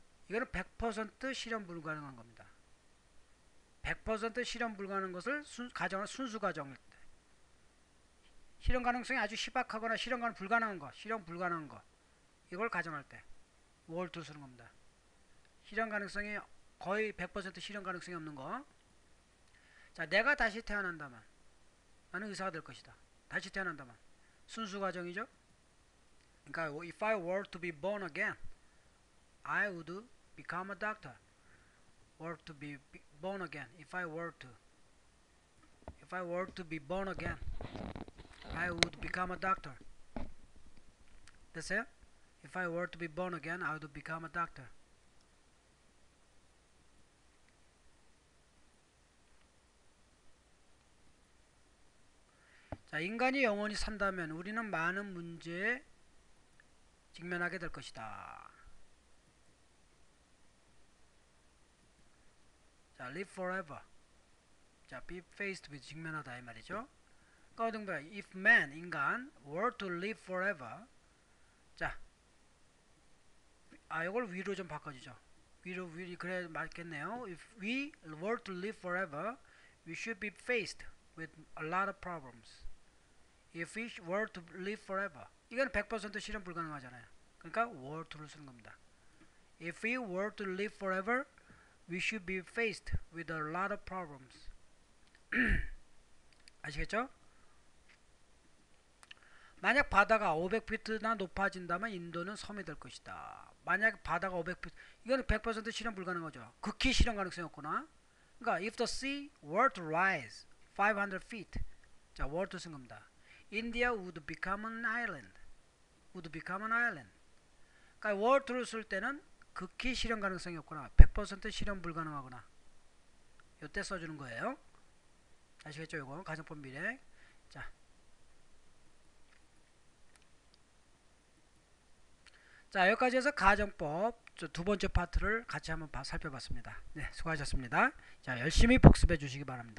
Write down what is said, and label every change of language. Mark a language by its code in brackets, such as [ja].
[ko] 이거는 100% 실현 불가능한 겁니다. 100% 실현 불가능한 것을 가정을 순수 가정일 때 실현 가능성이 아주 희박하거나 실현 불가능한 거 이걸 가정할 때 월도 쓰는 겁니다. 실현 가능성이 거의 100% 실현 가능성이 없는 거. 자, 내가 다시 태어난다면 나는 의사가 될 것이다. 다시 태어난다면 순수 가정이죠. 그러니까 [en] if I were to be born again I would become a doctor. were to be born again. If I were to be born again, I would become a doctor. [ko] 됐어요? [en] If I were to be born again, I would become a doctor. [ko] 자, 인간이 영원히 산다면 우리는 많은 문제에 직면하게 될 것이다. 자, [en] live forever. [ko] 자, [en] be faced with [ko] 직면하다 이 말이죠. 그러니까 [en] if man [ko] 인간 [en] were to live forever. [ko] 자, 이걸 위로 좀 바꿔주죠. 위로 그래 맞겠네요. [en] If we were to live forever, we should be faced with a lot of problems. If we were to live forever. [ko] 이건 100% 실현 불가능하잖아요. 그러니까 [en] were to [ko] 를 쓰는 겁니다. [en] If we were to live forever, we should be faced with a lot of problems. [ko] 아시겠죠? 만약 바다가 500피트나 높아진다면 인도는 섬이 될 것이다. 만약 바다가 500피트 이거는 100% 실현 불가능하죠. 극히 실현 가능성이 없구나. 그러니까 [en] if the sea were to rise 500 feet 자 were to [ko] 쓴 겁니다. [en] India would become an island. [ko] 그러니까 were to를 쓸 때는 극히 실현 가능성이 없거나 100% 실현 불가능하거나 이때 써주는 거예요. 아시겠죠? 이거 가정법 미래. 자, 여기까지 해서 가정법 두 번째 파트를 같이 한번 살펴봤습니다. 네, 수고하셨습니다. 자, 열심히 복습해 주시기 바랍니다.